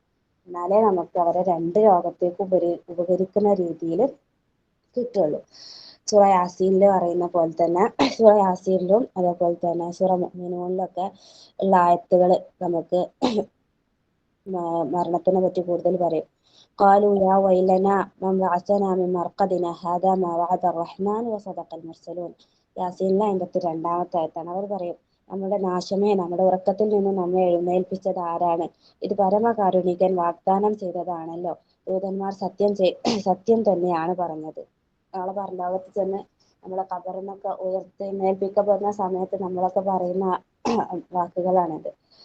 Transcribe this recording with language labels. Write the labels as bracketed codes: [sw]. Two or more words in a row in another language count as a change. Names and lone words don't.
[ml] എന്നാലേ നമുക്ക് അവരെ രണ്ട് ലോകത്തേക്ക് ഉപകരിക്കുന്ന രീതിയിൽ കിട്ടുള്ളൂ. സൂറ യാസീനിൽ പറയുന്ന പോലെ തന്നെ സൂറ യാസീനിലും അതേപോലെ തന്നെ സൂറ മുഅ്മിനൂനിലൊക്കെ ഉള്ള ആയത്തുകൾ നമുക്ക് മരണത്തിനെ പറ്റി കൂടുതൽ പറയും. [ar] قالوا يا ويلنا من بعثنا من مرقدنا هذا ما وعد الرحمن وصدق المرسلون. [ml] യാസീനിലെ 52-ാമത്തെ ആയത്താണ്. അവർ പറയും, നമ്മുടെ നാശമേ, നമ്മുടെ ഉറക്കത്തിൽ നിന്ന് നമ്മെ എഴുന്നേൽപ്പിച്ചത് ആരാണ്? ഇത് പരമകാരുണികൻ വാഗ്ദാനം ചെയ്തതാണല്ലോ. ദൂതന്മാർ സത്യം തന്നെയാണ് പറഞ്ഞത്. നാളെ പരലോകത്ത് ചെന്ന് നമ്മളെ ഖബറിന്നൊക്കെ ഉയർത്തെഴുന്നേൽപ്പിക്കപ്പെടുന്ന സമയത്ത് നമ്മളൊക്കെ പറയുന്ന വാക്കുകളാണിത്.